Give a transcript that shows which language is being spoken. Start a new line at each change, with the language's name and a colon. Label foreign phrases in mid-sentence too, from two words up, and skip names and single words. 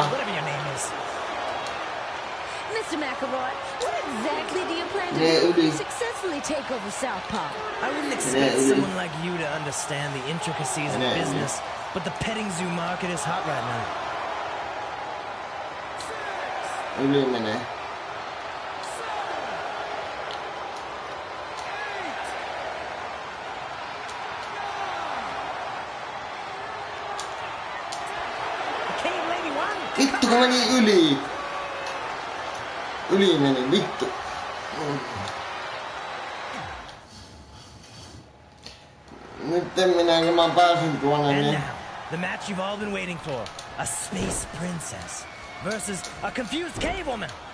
English: Whatever your name is. Mr. McElroy, what exactly do you plan to Yeah, do Udi. to successfully take over Southpaw? I wouldn't expect Udi. someone like you to understand the intricacies of Udi. business, but the petting zoo market is hot right now.
Finnish: Yli menee.
English: The cave lady won.
Finnish: Vittu, kun meni yli. Yli meni, vittu. Nyt minäkin mä pääsin tuonne,
English: And
Finnish: niin...
English: now, the match you've all been waiting for. A space princess versus a confused cave woman.